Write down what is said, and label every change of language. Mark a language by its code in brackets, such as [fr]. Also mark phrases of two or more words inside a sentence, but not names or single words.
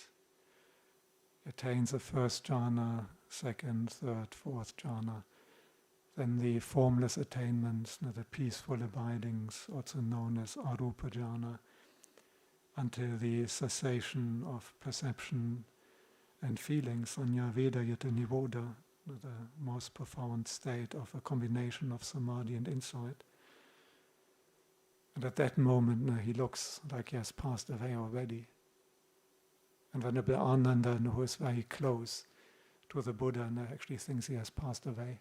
[en] Attains the first jhana, second, third, fourth jhana. Then the formless attainments, the peaceful abidings, also known as [pi] arupa jhana, [en] until the cessation of perception and feeling, [pi] sanya veda yata nirodha, [en] the most profound state of a combination of samadhi and insight. And at that moment, he looks like he has passed away already. And Venerable Ananda, who is very close to the Buddha, actually thinks he has passed away.